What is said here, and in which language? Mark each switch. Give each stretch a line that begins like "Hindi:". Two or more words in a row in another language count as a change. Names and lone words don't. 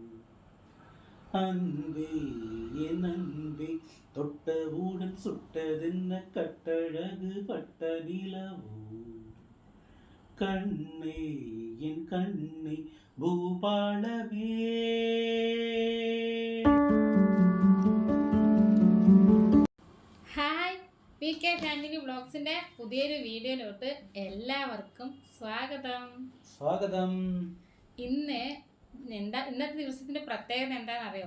Tamil: அன்பே என் அன்பே தொட்டவுடன் சுட்டதென்ன கட்டழகு பட்ட நிலவோ, கண்ணே என் கண்ணே பூபாலவே.
Malayalam: ഹായ്, PK ഫാമിലി വ്ളോഗ്സിന്റെ പുതിയൊരു വീഡിയോയിലോട്ട് എല്ലാവർക്കും സ്വാഗതം. ഇന്നത്തെ ദിവസത്തിന്റെ പ്രത്യേകത എന്താണെന്ന് അറിയോ?